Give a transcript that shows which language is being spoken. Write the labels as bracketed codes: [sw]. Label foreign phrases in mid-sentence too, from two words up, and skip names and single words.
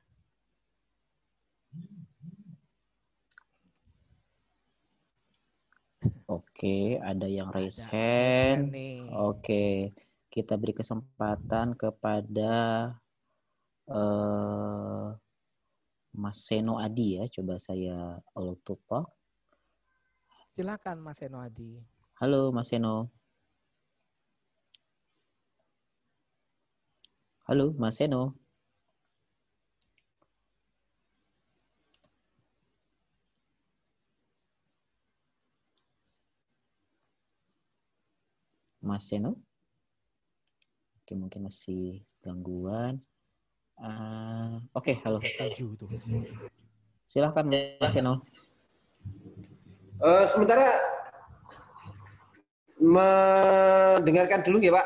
[id] Oke, ada yang raise Ada hand. nih. Oke, kita beri kesempatan kepada Mas Seno Adi ya. Coba saya [en] auto talk. [id] Silakan Mas Seno Adi. Halo Mas Seno. Halo Mas Seno. Mas Seno. Oke, mungkin masih gangguan. Oke, halo. Silahkan Mas Seno. Sementara mendengarkan dulu ya Pak.